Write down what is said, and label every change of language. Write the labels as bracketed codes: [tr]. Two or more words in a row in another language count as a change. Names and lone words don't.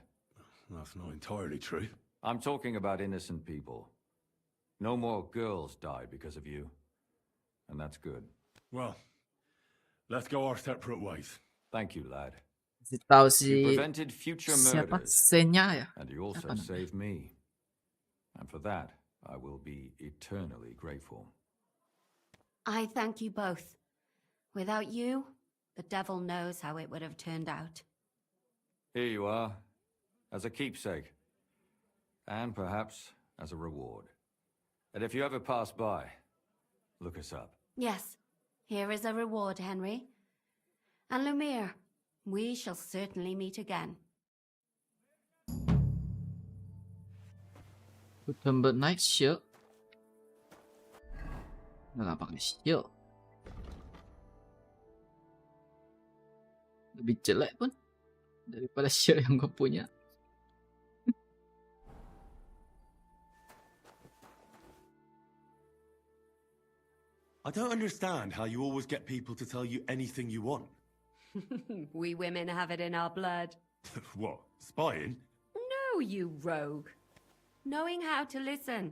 [en] That's not entirely true. I'm talking about innocent people. No more girls died because of you. And that's good. Well, let's go our separate ways. Thank you, lad. [id] Tahu si [en] You prevented future [id] siapa [en] murders. Senya ya? And you also [id] Apa namanya? [en] saved me. And for that, I will be eternally grateful. I thank you both. Without you, the devil knows how it would have turned out. Here you are, as a keepsake. And perhaps as a reward. And if you ever pass by, look us up. Yes, here is a reward, Henry. And Lumiere, we shall certainly meet again. Cucumber night shirt. [id] Nggak pakai shirt. Lebih jelek pun daripada shirt yang gue punya. [en] I don't understand how you always get people to tell you anything you want. We women have it in our blood. What, spying? No, you rogue. Knowing how to listen.